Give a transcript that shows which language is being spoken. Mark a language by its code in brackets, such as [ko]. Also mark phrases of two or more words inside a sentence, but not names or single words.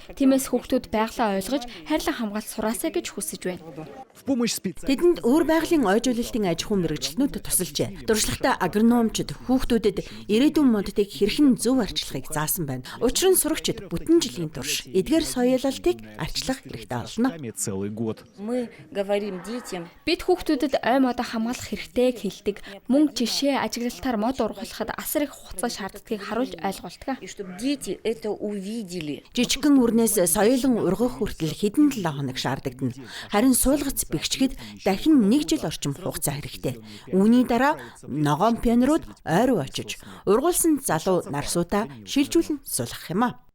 [mn] Тиймээс хүүхдүүд байгалаа ойлгож хайрлан хамгаалж сураасаа гэж хүсэж байна. Тэдэнд өөр байгалийн ойжуулалтын аж ахуйн мэргэжилтнүүд тусалжээ. Дуршлагатай агрономчид хүүхдүүдэд ирээдүйн моддыг хэрхэн зөв арчилахыг заасан байна. Учир нь сурагчид бүтэн жилийн турш эдгээр соёлолтыг арчлах хэрэгтэй болно. [ru] Мы говорим детям, [mn] Бид хүүхдүүдэд ой модоо хамгаалах хэрэгтэйг хэлдэг. Мөн жишээ ажиглалтаар мод ургуулахад асар их хугацаа шаарддагыг харуулж ойлгуулдаг. [ru] и чтобы дети это увидели. [mn] Жижигхэн үрнээс соёлон ургах хүртэл хэдэн 7 хоног шаардагдана. Харин суулгац бэхжихэд дахин 1 жил орчим хугацаа хэрэгтэй. Үүний дараа ногоон пионерууд ой руу очиж ургуулсан залуу нарсуудаа шилжүүлэн суулгах юм а.